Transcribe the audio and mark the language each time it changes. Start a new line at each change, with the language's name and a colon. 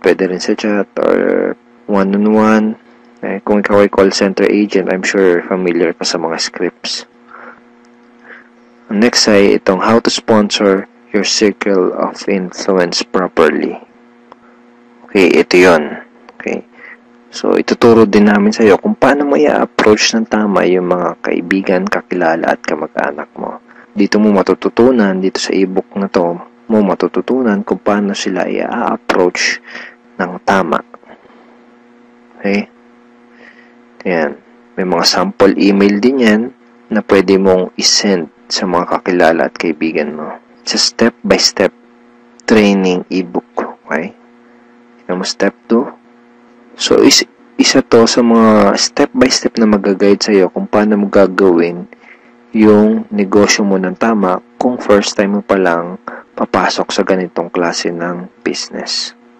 Filipino: Pwede rin sa chat or one-on-one. Kung ikaw ay call center agent,
English: I'm sure
Filipino: familiar ka sa mga scripts.
English: Next
Filipino: ay itong
English: how to sponsor your circle of influence properly.
Filipino: Okay, ito yun. Okay. So, ituturo din namin sa iyo kung paano mo i-approach ng tama yung mga kaibigan, kakilala at kamag-anak mo. Dito mo matututunan, dito sa ebook na to, mo matututunan kung paano sila i-approach ng tama. Okay? Ayan. May mga sample email din yan na pwede mong isend sa mga kakilala at kaibigan mo.
English: It's a step-by-step training ebook.
Filipino: Okay? Tignan mo step 2. So, isa to sa mga step-by-step na mag-guide sa'yo kung paano mo gagawin yung negosyo mo ng tama kung first time mo pa lang papasok sa ganitong klase ng business.